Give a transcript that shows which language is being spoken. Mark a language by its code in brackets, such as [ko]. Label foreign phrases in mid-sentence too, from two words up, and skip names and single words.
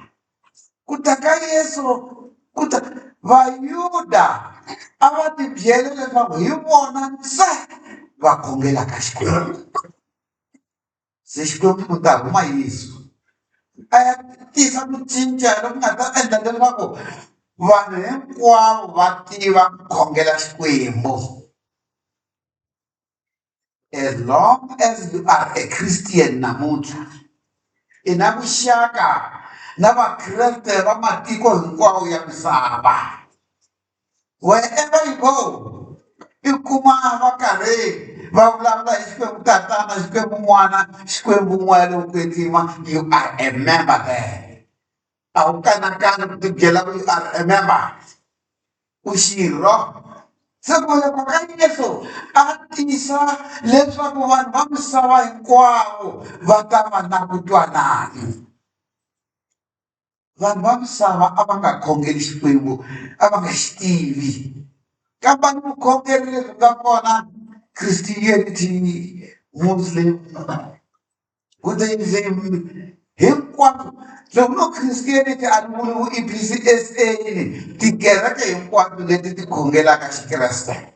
[ts] Kutaka Yesu Vayuda a va ti byele leswaku hi vona ntsena va khongelaka Xikwembu. Se Xikwembu ku ta huma Yesu a ya tisa ku cinca loku nga ta endla leswaku vanhu hinkwavo va tiva ku khongela Xikwembu. [en] As long as you are a Christian [ts] namuntlha i na vuxaka na vakreste va matiko hinkwawo ya misava. [en] Wherever you go [ts] i kuma va karhi va vulavula hi Xikwembu tatana Xikwembu n'wana Xikwembu n'wana lowu kwetsima [en] you are a member there. [ts] A wu kanakani ku tibyela ku [en] you are a member [ts] u xirho. Se ku loko ka Yesu a tisa leswaku vanhu va misava hinkwavo va ta va na ku twanana. Vanhu va misava a va nga khongeli Xikwembu a va nga xi tivi kambe ni vukhongeri lebyi nga kona Christianity, Muslim, Buddhism hinkwaswo loko no Christianity a ni vuli vu EPCSA tikereke hinkwato leti ti khongelaka Xikreste